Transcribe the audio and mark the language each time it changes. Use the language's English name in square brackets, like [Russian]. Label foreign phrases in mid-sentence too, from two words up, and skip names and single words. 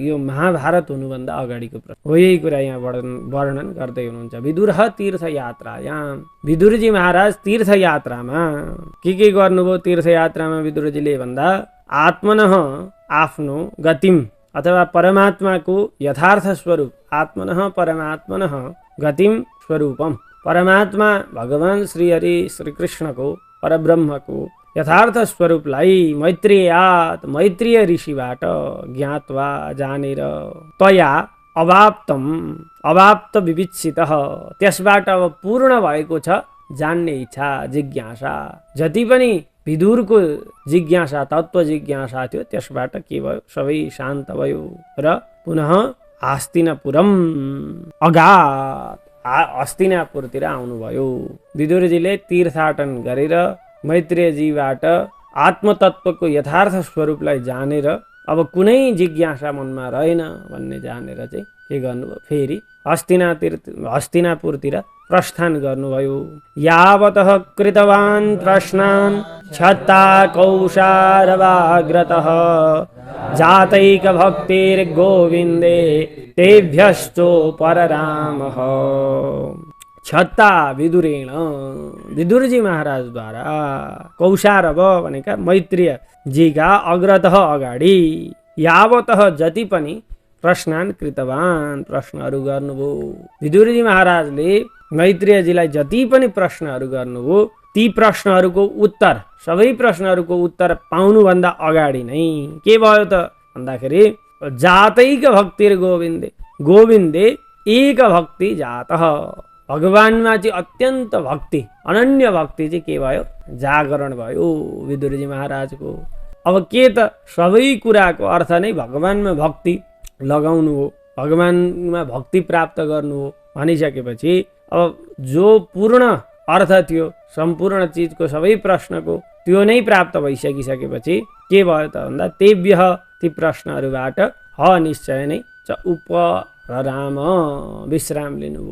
[Nepali] यो महाभारत हुनुभन्दा अगाडिको प्रश्न हो, यही कुरा यहाँ वर्णन गर्दै हुनुहुन्छ। विदुर तीर्थयात्रायां, विदुरजी महाराज तीर्थयात्रामा के गर्नुभयो। तीर्थयात्रामा विदुरजीले भन्दा आत्मनः आफ्नो गतिम अथवा परमात्माको यथार्थ स्वरूप, [Sanskrit] आत्मनः परमात्मनः गतिम स्वरूपम, [Nepali] परमात्मा भगवान श्री हरि श्री कृष्णको परब्रह्मको यथार्थ स्वरूपलाई मैत्रेय ऋषिबाट ज्ञात्वा जानेर [Sanskrit] तया अवाप्त विवित्सितः, [Nepali] त्यसबाट अब पूर्ण भएको छ जान्ने इच्छा जिज्ञासा। जति पनि विदुरको जिज्ञासा तत्त्व जिज्ञासा थियो त्यसबाट के भयो, सबै शान्त भयो र पुनः हस्तिनापुरतिर आउनुभयो। विदुरजीले तीर्थाटन गरेर मैत्रेयजीबाट आत्मतत्त्वको यथार्थ स्वरूपलाई जानेर अब कुनै जिज्ञासा मनमा रहेन भन्ने जानेर चाहिँ के गर्नुभयो, फेरि हस्तिनापुरतिर प्रस्थान गर्नुभयो। [Sanskrit] यावतः कृतवान् प्रश्नान् छत्ता कौशारवाग्रतः जातैकभक्तिर्गोविन्दे तेभ्यश्चो पररामः। [Nepali] छत्ता विदुरेण, विदुरजी महाराजद्वारा कौशारव भनेका मैत्रेयजीका अग्रतः अगाडि यावतः जति पनि प्रश्नान् कृतवान् प्रश्नहरू गर्नुभयो। विदुरजी महाराजले मैत्रेयजीलाई जति पनि प्रश्नहरू गर्नुभयो ती प्रश्नहरूको उत्तर, सबै प्रश्नहरूको उत्तर पाउनुभन्दा अगाडि नै के भयो त भन्दाखेरि [Sanskrit] जातैक भक्तिर गोविन्दे, गोविन्दे एक भक्ति जातः, [Nepali] भगवानमा चाहिँ अत्यन्त भक्ति, अनन्य भक्ति चाहिँ के भयो, जागरण भयो विदुरजी महाराजको। अब के त सबै कुराको अर्थ नै भगवानमा भक्ति लगाउनु हो, भगवानमा भक्ति प्राप्त गर्नु हो भनिसकेपछि अब जो पूर्ण अर्थ थियो, सम्पूर्ण चिजको, सबै प्रश्नको त्यो नै प्राप्त भइसकिसकेपछि के भयो त भन्दा तेभ्यः ती प्रश्नहरूबाट निश्चय नै उपराम विश्राम लिनुभयो।